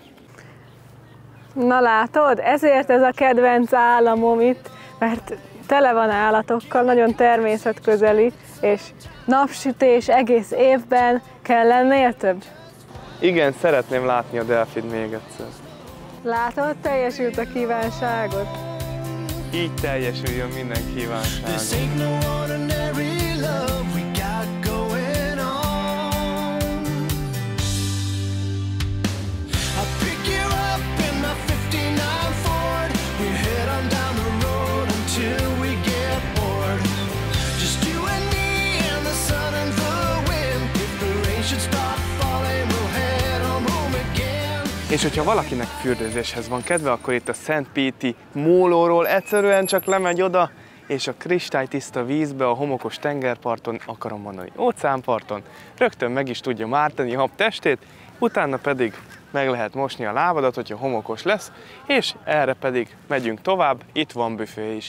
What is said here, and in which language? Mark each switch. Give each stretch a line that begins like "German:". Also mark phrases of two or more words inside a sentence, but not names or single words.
Hungarian: Na látod, ezért ez a kedvenc államom itt, mert tele van állatokkal, nagyon természetközeli, és napsütés egész évben, kell lennél több? Igen, szeretném látni a delfint még egyszer. Látod, teljesült a kívánságod? így teljesüljön minden kívánság.
English: This ain't no ordinary love we got going on. I'll pick you up in my 59 Ford. We head on down the road until we get bored. Just you and me and the sun and the wind. If the rain should start falling, we'll head on home again.
Hungarian: És hogyha valakinek fürdőzéshez van kedve, akkor itt a Szent Péti mólóról egyszerűen csak lemegy oda, és a kristálytiszta vízbe, a homokos tengerparton, akarom mondani óceánparton, rögtön meg is tudja mártani a testét, utána pedig meg lehet mosni a lábadat, hogyha homokos lesz, és erre pedig megyünk tovább, itt van büfé is.